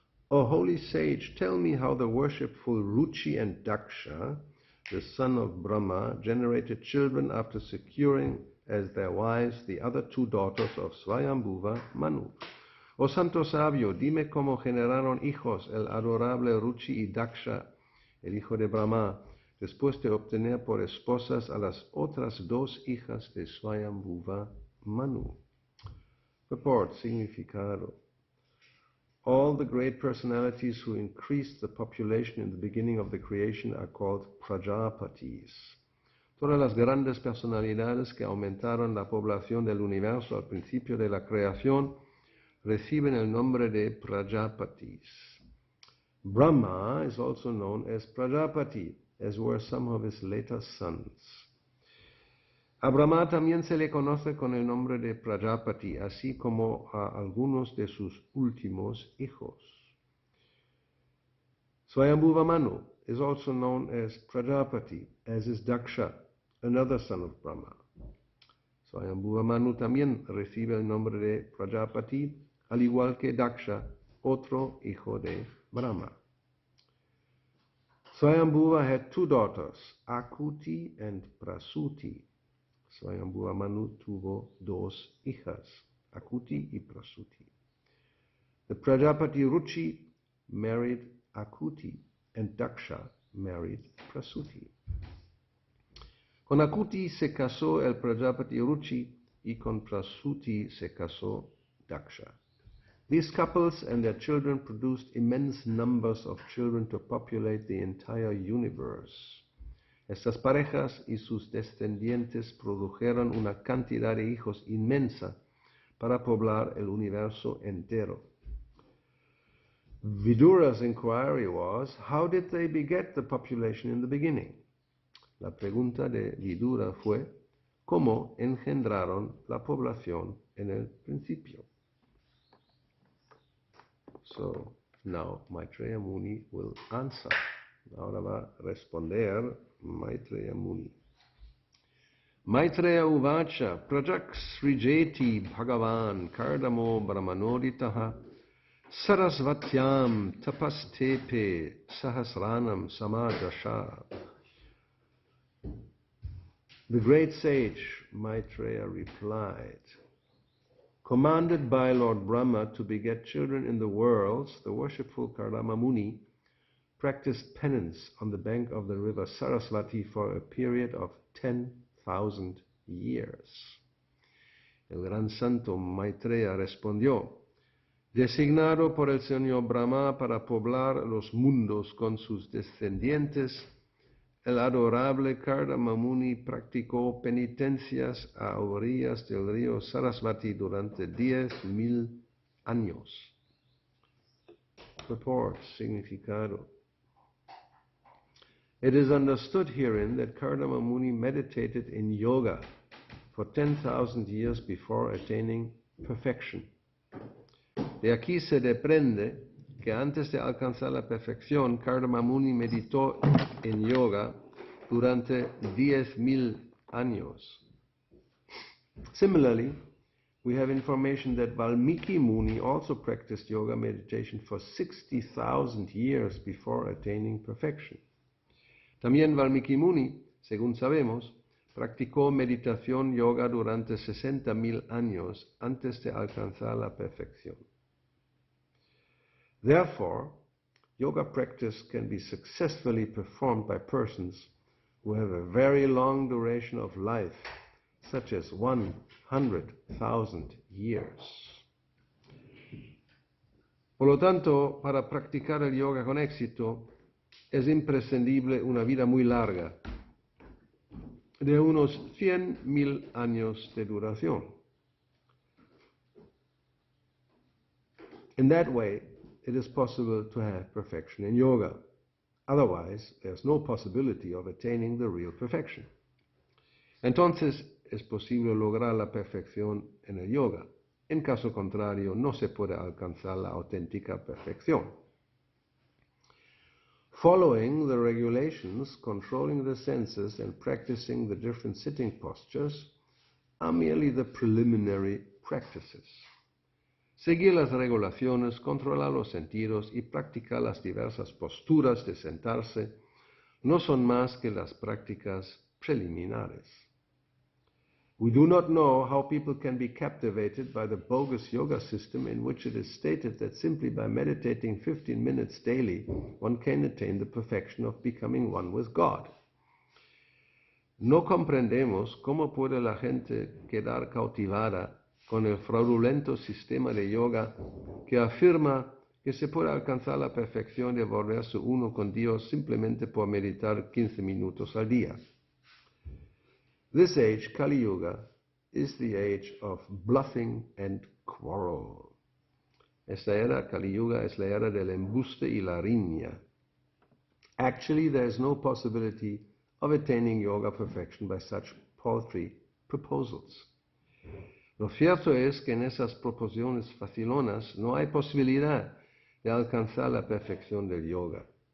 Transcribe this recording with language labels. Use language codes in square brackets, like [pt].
[en] O holy sage, tell me how the worshipful Ruchi and Daksha, the son of Brahma, generated children after securing as their wives the other two daughters of Swayambhuva Manu. [es] O santo sabio, dime cómo generaron hijos el adorable Ruchi y Daksha, el hijo de Brahma, después de obtener por esposas a las otras dos hijas de Swayambhuva Manu. [en] Purport, significado. All the great personalities who increased the population in the beginning of the creation are called Prajapatis. [es] Todas las grandes personalidades que aumentaron la población del universo al principio de la creación reciben el nombre de Prajapatis. [en] Brahma is also known as Prajapati, as were some of his later sons. [es] A Brahma también se le conoce con el nombre de Prajapati, así como a algunos de sus últimos hijos. [en] Swayambhuva Manu is also known as Prajapati, as is Daksha, another son of Brahma. [es] Swayambhuva Manu también recibe el nombre de Prajapati, al igual que Daksha, otro hijo de Brahma. [en] Swayambhuva had two daughters, Akuti and Prasuti. [es] Swayambhuva Manu tuvo dos hijas, Akuti y Prasuti. [en] The Prajapati Ruchi married Akuti and Daksha married Prasuti. [es] Con Akuti se casó el Prajapati Ruchi y con Prasuti se casó Daksha. [en] These couples and their children produced immense numbers of children to populate the entire universe. [es] Estas parejas y sus descendientes produjeron una cantidad de hijos inmensa para poblar el universo entero. [en] Vidura's inquiry was, how did they beget the population in the beginning? [es] La pregunta de Vidura fue, ¿cómo engendraron la población en el principio? [en] So, now Maitreya Muni will answer. [es] Ahora va a responder Maitreya Muni. [sa] Maitreya uvacha prajaksrijeti bhagavan kardamo brahmanoditaha sarasvatyam tapastepe sahasranam samadasha. [en] The great sage Maitreya replied, commanded by Lord Brahma to beget children in the worlds, the worshipful Kardama Muni practiced penance on the bank of the river Sarasvati for a period of 10,000 years. [es] El gran santo Maitreya respondió, designado por el Señor Brahma para poblar los mundos con sus descendientes, el adorable Kardama Muni practicó penitencias a orillas del río Sarasvati durante 10,000 años. [en] Purport, significado. It is understood herein that Kardama Muni meditated in yoga for 10,000 years before attaining perfection. [es] De aquí se desprende que antes de alcanzar la perfección, Kardama Muni meditó en yoga durante 10,000 años. [en] Similarly, we have information that Valmiki Muni also practiced yoga meditation for 60,000 years before attaining perfection. [es] También Valmiki Muni, según sabemos, practicó meditación yoga durante 60,000 años antes de alcanzar la perfección. [en] Therefore, yoga practice can be successfully performed by persons who have a very long duration of life, such as 100,000 years. [es] Por lo tanto, para practicar el yoga con éxito, es imprescindible una vida muy larga, de unos 100,000 años de duración. [en] In that way, it is possible to have perfection in yoga. Otherwise, there's no possibility of attaining the real perfection. [es] Entonces, es posible lograr la perfección en el yoga. En caso contrario, no se puede alcanzar la auténtica perfección. [en] Following the regulations controlling the senses and practicing the different sitting postures are merely the preliminary practices. [es] Seguir las regulaciones, controlar los sentidos y practicar las diversas posturas de sentarse no son más que las prácticas preliminares. [en] We do not know how people can be captivated by the bogus yoga system in which it is stated that simply by meditating 15 minutes daily, one can attain the perfection of becoming one with God. [es] No comprendemos cómo puede la gente quedar cautivada con el fraudulento sistema de yoga que afirma que se puede alcanzar la perfección de volverse uno con Dios simplemente por meditar 15 minutos al día. [en] This age, Kali Yuga, is the age of bluffing and quarrel. [es] Esta era, Kali Yuga, es la era del embuste y la riña. [en] Actually, there is no possibility of attaining yoga perfection by such paltry proposals. [es] Lo cierto es que en esas proposiciones facilonas no hay posibilidad de alcanzar la perfección del yoga.